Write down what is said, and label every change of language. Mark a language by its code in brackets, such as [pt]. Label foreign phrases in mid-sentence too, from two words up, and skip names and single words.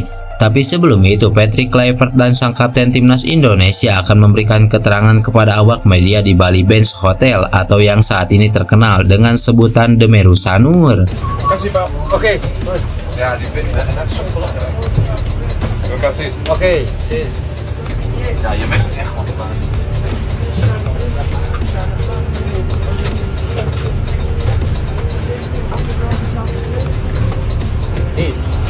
[id] Tapi sebelum itu, Patrick Kluivert dan sang kapten timnas Indonesia akan memberikan keterangan kepada awak media di Bali Bench Hotel atau yang saat ini terkenal dengan sebutan The Meru Sanur. Terima kasih, Pak. Oke. Ya, di Terima kasih. Oke, sis. [nl] Ja, je best echt gewoon gedaan. Sis.